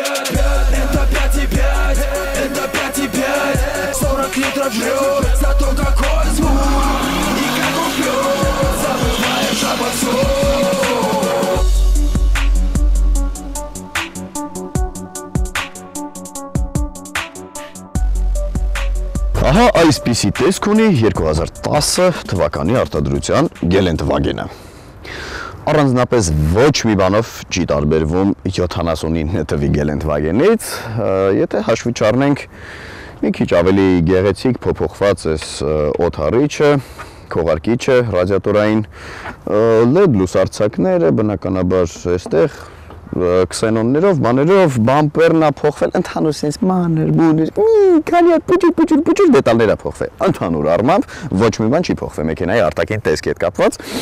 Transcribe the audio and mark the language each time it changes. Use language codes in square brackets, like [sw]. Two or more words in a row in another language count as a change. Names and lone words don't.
[ru] Это 5.5, это 5.5. 40 литров жрет, зато какой звук. И как он пьет, забываешь обо всем. [hy] Ահա այսպիսի տեսք ունի 2010 թվականի արտադրության Գելենտվագենը։ Առանձնապես ոչ մի բանով չի տարբերվում 79 թվի Գելենտվագենից, եթե հաշվի չառնենք մի քիչ ավելի գեղեցիկ փոփոխված էս օդառիչը, քողարկիչը, ռադիատորային LED լուսարձակները, բնականաբար այստեղ քսենոններով, բաներով, բամպերն է փոխվել, ընդհանուր sense մանր, բուներ, քանի հատ փուճուր դետալներ է փոխվել։ Ընդհանուր առմամբ ոչ մի բան չի փոխվել մեքենայի արտաքին տեսքի հետ կապված։